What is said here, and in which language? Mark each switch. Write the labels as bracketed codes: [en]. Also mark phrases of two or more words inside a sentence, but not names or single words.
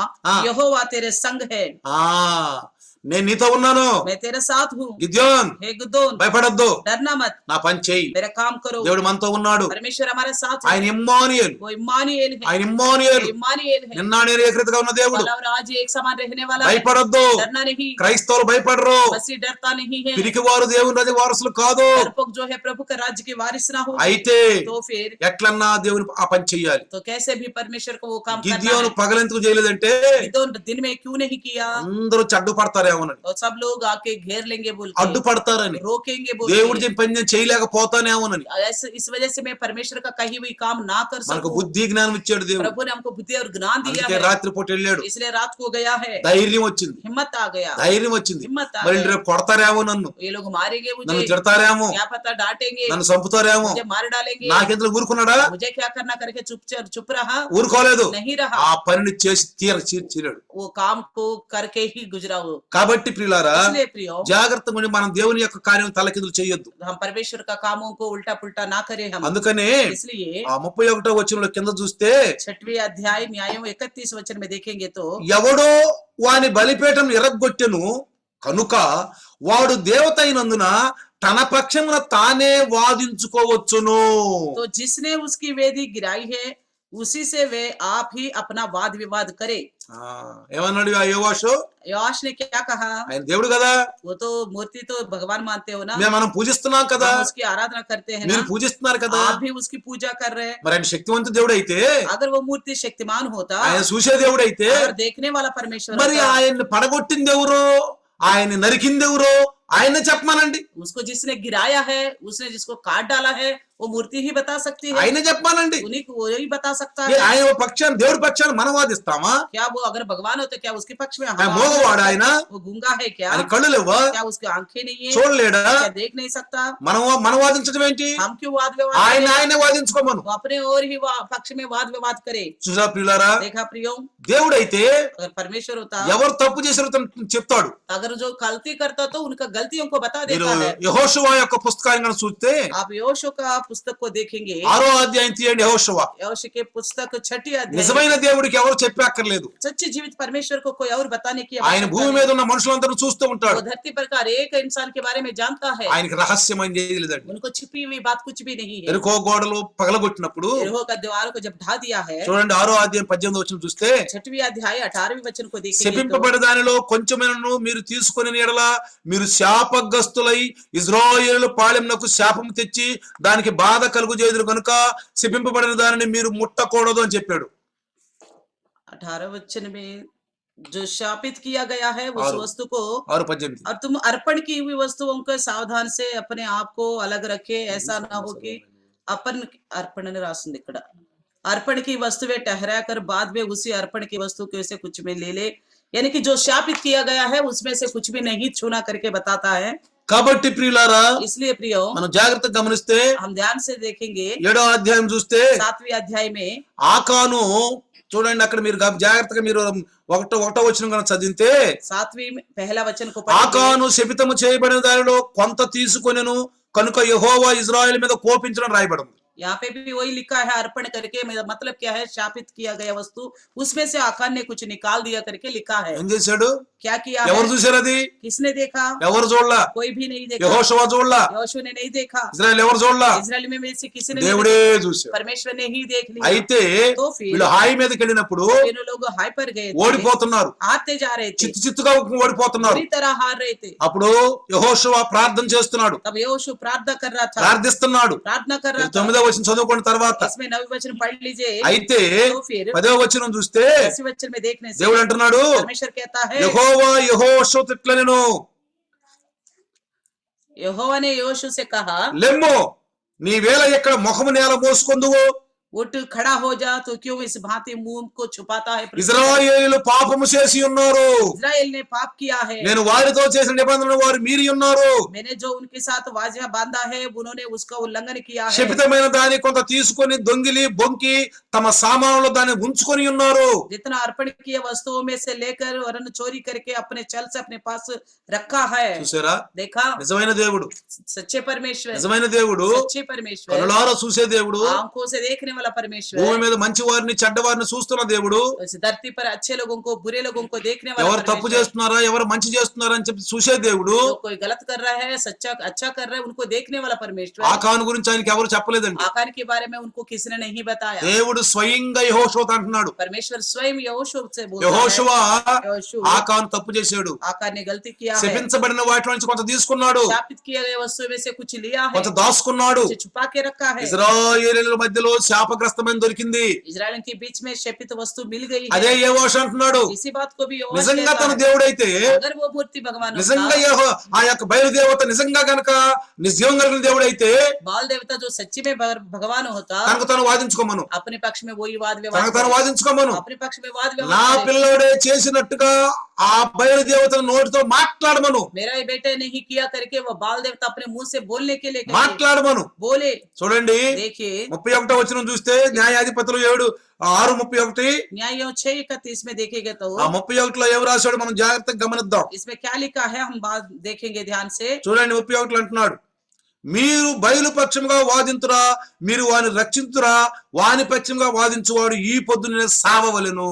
[hi] हाँ। यहोवा तेरे संग है, [te] ఆ నేను నీతో ఉన్నాను [hi] मैं तेरे साथ हूँ। [te] గిద్యోన్, [hi] हे गिदोन, [te] భయపడొద్దు, [hi] डरना मत, [te] నా పని చెయ్యి. [hi] मेरा काम करो। [te] దేవుడు మనతో ఉన్నాడు. [hi] परमेश्वर हमारे साथ [te] ఆయన [hi] है। [te] ఇమ్మానుయేలు, [hi] वो इम्मानुएल है। [te] ఆయన ఇమ్మానుయేలు. [hi] इम्मानुएल है। [te] నిన్న నేను ఏకరీతిగా ఉన్న దేవుడు. [hi] कल और आज एक समान रहने वाला है। [te] భయపడొద్దు. [hi] डरना नहीं, [te] క్రైస్తవులు భయపడరు. [hi] मसीह डरता नहीं है। [te] పిరికివారు దేవుని రాజ్య వారసులు కాదు. [hi] डरपोक जो है प्रभु का राज्य के वारिस ना हो। [te] అయితే [hi] तो फिर [te] ఎట్లన్నా దేవుని ఆ పని చెయ్యాలి. [hi] तो कैसे भी परमेश्वर को वो काम करना [te] గిద్యోను [hi] है। [te] పగలెందుకు చేయలేదంటే [hi] गिदोन दिन में क्यों नहीं किया, [te] అందరూ చెడ్డు పడతారేమోనని, [hi] तो सब लोग आके घेर लेंगे बोल के, [te] అడ్డుపడతారని, [hi] रोकेंगे बोल [te] దేవుడు [hi] के। [te] చెప్పిన పని నేను చేయలేకపోతానేమోనని. [hi] इस वजह से मैं परमेश्वर का कहीं भी काम ना कर [te] మనకు [hi] सकूं। [te] బుద్ధి జ్ఞానం ఇచ్చాడు దేవుడు. [hi] प्रभु ने हमको बुद्धि और ज्ञान दिया [te] అందుకే [hi] है, [te] రాత్రిపూట వెళ్ళాడు. [hi] इसलिए रात को गया है। [te] ధైర్యం వచ్చింది, [hi] हिम्मत आ गया, [te] ధైర్యం వచ్చింది. [hi] हिम्मत आ [te] మరి [hi] गया। [te] రేపు కొడతారేమో, నన్ను [hi] ये लोग मारेंगे [te] నన్ను [hi] मुझे, [te] తిడతారేమో, [hi] क्या पता डांटेंगे, [te] నన్ను చంపుతారేమో, [hi] मुझे मार डालेंगे, [te] నాకెందుకు ఊరుకున్నాడా? [hi] मुझे क्या करना करके चुप रहा, [te] ఊరుకోలేదు. [hi] नहीं रहा। [te] ఆ పనిని చేసి తీర్చాడు. [hi] वो काम को करके ही गुजरा वो। [te] కాబట్టి ప్రియులారా, [hi] इसलिए प्रियो, [te] జాగ్రత్తగా ఉండి మనం దేవుని యొక్క కార్యం తలకిందులు చేయొద్దు. [hi] हम परमेश्वर का कामों को उल्टा पुल्टा ना करें हम। [te] అందుకనే [hi] इसलिए [te] ఆ 31వ వచనంలో కింద చూస్తే, [hi] 6वें अध्याय न्यायों 31 वचन में देखेंगे तो, [te] ఎవడో వాని బలిపీఠం ఎరగొట్టెను కనుక వాడు దేవత అయినందున తన పక్షమున తానే వాదించుకోవచ్చును. [hi] तो जिसने उसकी वेदी गिराई है उसी से वे आप ही अपना वाद विवाद करे। [te] ఆ, ఏమన్నాడు ఆ యోవాషు? [hi] योआश ने क्या कहा, [te] ఆయన దేవుడు కదా, [hi] वो तो मूर्ति तो भगवान मानते हो ना, [te] మనం పూజిస్తున్నాం కదా, [hi] हम उसकी आराधना करते हैं [te] మీరు [hi] ना, [te] పూజిస్తున్నారు కదా. [hi] आप भी उसकी पूजा कर रहे हैं। [te] మరి ఆయన శక్తివంత దేవుడు అయితే, [hi] अगर वो मूर्ति शक्तिमान होता, [te] ఆయన చూసే దేవుడు అయితే, [hi] अगर देखने वाला परमेश्वर [te] మరి [hi] होता, [te] ఆయన్ని పడగొట్టింది ఎవరు, ఆయన్ని నరికింది ఎవరు, ఆయన్నే చెప్పమానండి. [hi] उसको जिसने गिराया है, उसने जिसको काट डाला है, वो मूर्ति ही बता सकती है, [te] ఆయనే చెప్పమానండి. [hi] उन्हीं को वही बता सकता [te] ఏ [hi] है। [te] ఆయన పక్షాన్ని, దేవుడి పక్షాన్ని మనం వాదిస్తామా? [hi] क्या वो अगर भगवान होते क्या उसके पक्ष में [te] ఆయన మోగవాడు, ఆయన [hi] वो गूंगा है क्या, [te] ఆయన కళ్ళు లేవా, [hi] क्या उसकी आंखें नहीं है, [te] చూడలేడా? [hi] क्या देख नहीं सकता, [te] మనం వాదించడం ఏంటి? [hi] हम क्यों वाद विवाद [te] ఆయన [hi] करें? [te] ఆయనే వాదించుకోమను. [hi] वो अपने और ही पक्ष में वाद विवाद करे। [te] చూసా ప్రియులారా, [hi] देखा प्रियो, [te] దేవుడైతే [hi] अगर परमेश्वर होता, [te] ఎవరు తప్పు చేశారో తను చెప్తాడు. [hi] अगर जो गलती करता तो उनका गलतियों को बता [te] మీరు [hi] देता है। [te] యెహోషువ యొక్క పుస్తకాన్ని కనుక చూస్తే, [hi] आप योशु का पुस्तक को देखेंगे, [te] 6వ అధ్యాయం తీయండి. యెహోషువ [hi] योशु के पुस्तक 6 अध्याय, [te] నిజమైన దేవుడికి ఎవరు చెప్పక్కర్లేదు. [hi] सच्चे जीवित परमेश्वर को कोई और बताने की [te] ఆయన [hi] आवश्यकता [te] భూమి [hi] नहीं। [te] మీద ఉన్న మనుషులందరూ చూస్తూ [hi] वो [te] ఉంటాడు. [hi] धरती पर का एक इंसान के बारे में जानता है, [te] ఆయనకి రహస్యం అని చేయలేదండి. [hi] उनको छिपी हुई बात कुछ भी नहीं है। [te] ఎరుకో గోడలు పగలగొట్టినప్పుడు [hi] यरीहो का द्वार को जब ढा दिया है, [te] చూడండి 6వ అధ్యాయం 18వ వచనం చూస్తే, [hi] 6वें अध्याय 18वें वचन को देखेंगे तो, [te] శపింపబడి దానిలో కొంచెమైనను మీరు తీసుకొని ఎడల మీరు శాపగ్రస్తులై ఇశ్రాయేలు పాళెమునకు శాపము తెచ్చి దానికి బాధ కలుగు చేదురు కనుక శపింపబడిన దానిని మీరు ముట్టకూడదు అని చెప్పాడు. [hi] 18 वचन में जो शापित किया गया है उस [te] ఆరు [hi] वस्तु को 6:18 और तुम अर्पण की हुई वस्तुओं को सावधान से अपने आप को अलग रखे, ऐसा ना हो कि अपन अर्पण ने [te] राస్తుంది ఇక్కడ [hi] अर्पण की वस्तुएं ठहरा कर बाद में उसी अर्पण की वस्तु के से कुछ में ले ले, यानी कि जो शापित किया गया है उसमें से कुछ भी नहीं छूना करके बताता है। [te] కాబట్టి ప్రియులారా [hi] इसलिए प्रियो [te] మనం జాగ్రత్తగా గమనిస్తే [hi] हम ध्यान से देखेंगे [te] 7వ అధ్యాయం చూస్తే [hi] 7वें अध्याय में [te] ఆకాను చూడండి అక్కడ మీరు జాగ్రత్తగా మీరు ఒకటో వచనం కనుక చదివితే [hi] 7वीं पहला वचन को पढ़ेंगे। [te] ఆకాను శపితము చేయబడిన దానిలో కొంత తీసుకొనెను కనుక యెహోవా ఇజ్రాయెల్ మీద కోపించడం రాయబడింది। [hi] यहाँ पे भी वही लिखा है अर्पण करके, मेरा मतलब क्या है शापित किया गया वस्तु उसमें से आकान ने कुछ निकाल दिया करके लिखा है। [te] ఏం చేశాడు? [hi] क्या किया [te] ఎవరు [hi] है? [te] చూశారు అది? [hi] किसने देखा? [te] ఎవరు చూడలా? [hi] कोई भी नहीं देखा। [te] యెహోషువ చూడలా? [hi] यहोशू ने नहीं देखा। [te] ఇజ్రాయెల్ ఎవరు చూడలా? [hi] इजराइल में से किसी ने नहीं [te] దేవుడే [hi] देखा। [te] చూశాడు। [hi] परमेश्वर ने ही देख लिया। [te] అయితే [hi] तो फिर [te] వీళ్ళు హాయి మీదకి వెళ్ళినప్పుడు [hi] इन लोग हाई पर गए थे, [te] ఓడిపోతున్నారు, [hi] हारते जा रहे थे, [te] చిత్తుగా ఓడిపోతున్నారు। [hi] पूरी तरह हार रहे थे। [te] అప్పుడు యెహోషువ ప్రార్థన చేస్తున్నాడు, [hi] तब यहोशू प्रार्थना कर रहा था, [te] ప్రార్థిస్తున్నాడు। [hi] प्रार्थना कर रहा था। [te] 9వ వచనం చదువుకున్న తర్వాత [hi] इसमें 9वें वचन पढ़ लीजिए। [te] అయితే [hi] तो फिर [te] 10వ వచనం చూస్తే [hi] 10वें वचन में देखने से [te] దేవుడు అంటున్నాడు, [hi] परमेश्वर कहता है, [te] యెహోవా యెహోషువతో ఇట్లనెను, [hi] यहोवा ने यहोशू से कहा, [te] లెమ్ము నీవేళ ఇక్కడ ముఖము నేల మోసుకొందువు, [hi] उठ खड़ा हो जा, तो क्यों इस भांति मुंह को छुपाता है? [te] ఇజ్రాయేలు పాపము చేసి ఉన్నారు, [hi] इजराइल ने पाप किया है, [te] నేను వారితో చేసిన నిబంధనను వారు మీరి ఉన్నారు, [hi] मैंने जो उनके साथ वाचा बांधा है उन्होंने उसका उल्लंघन किया है। [te] శపితమైన దాన్ని కొంత తీసుకొని దొంగిలి బొంకి తమ సామానులో దాన్ని ఉంచుకొని ఉన్నారు। [hi] जितना अर्पण किए वस्तुओं में से लेकर वरन चोरी करके अपने छल से अपने पास रखा है। [te] చూసారా? [hi] देखा? [te] నిజమైన దేవుడు, [hi] सच्चे परमेश्वर, [te] నిజమైన దేవుడు, [hi] सच्चे परमेश्वर, [te] కనులారా చూసే దేవుడు, [hi] आंखों से देखने वाला परमेश्वर, [te] భూమి మీద మంచి వారిని చెడ్డ వారిని చూస్తున్న దేవుడు, [hi] इस धरती पर अच्छे लोगों को बुरे लोगों को देखने वाला [te] ఎవరు తప్పు [hi] परमेश्वर, [te] చేస్తున్నారా ఎవరు మంచి చేస్తున్నారా అని చెప్పి చూసే దేవుడు। [hi] जो कोई गलत कर रहा है सच्चा अच्छा कर रहा है उनको देखने वाला परमेश्वर। [te] ఆకాను గురించి ఆయనకి ఎవరు చెప్పలేదండి, [hi] आकार के बारे में उनको किसी ने नहीं बताया। [te] దేవుడు స్వయంగా యెహోషువతో అంటున్నాడు, [hi] परमेश्वर स्वयं यहोशू से बोलता [te] యెహోషువ [hi] है, यहोशू [te] ఆకాను తప్పు చేశాడు, [hi] आकार ने गलती किया है, [te] శపించబడిన వాటిలో నుంచి కొంత తీసుకున్నాడు, [hi] शापित किए गए वस्तु में से कुछ लिया है, [te] కొంత దాచుకున్నాడు। [hi] कुछ छुपा के रखा है। [te] ఇశ్రాయేలీయుల మధ్యలో శాపగ్రస్తమైన దొరికింది, [hi] इजराइल के बीच में शपित वस्तु मिल गई [te] అదే [hi] है। [te] యెహోషు అంటున్నాడు, [hi] इसी बात को भी यहोशू [te] నిజంగా [hi] कहता [te] తన [hi] है, [te] దేవుడైతే, [hi] अगर वो मूर्ति भगवान [te] నిజంగా [hi] होता, [te] ఆ యొక్క బయలుదేవత నిజంగా గనక నిజం కలిగిన దేవుడైతే [hi] बाल देवता जो सच्ची में भगवान होता, [te] తనకు తను వాదించుకోమను, [hi] अपने पक्ष में वही वाद [te] తనకు [hi] विवाद [te] తను [hi] करे, [te] వాదించుకోమను। [hi] अपने पक्ष में वाद [te] నా [hi] विवाद करे। [te] పిల్లోడే చేసినట్టుగా ఆ బయలుదేవతను నోటితో మాట్లాడమను, [hi] मेरा ये बेटे नहीं किया करके वो बाल देवता अपने मुंह से बोलने के लिए कहे, [te] మాట్లాడమను। [hi] बोले। [te] చూడండి [hi] देखिए [te] 31వ వచనం చూస్తే న్యాయాధిపతులు 6:31, [hi] न्यायों 6:31 में देखेंगे तो [te] ఆ 31లో ఏం రాశాడు మనం జాగ్రత్తగా గమనిద్దాం। [hi] इसमें क्या लिखा है हम बात देखेंगे ध्यान से। [te] చూడండి 31లో అంటున్నాడు, మీరు బయలు పక్షముగా వాదింతురా, మీరు వాని రక్షింతురా, వాని పక్షముగా వాదించువాడు ఈ పొద్దునే సావవలెను।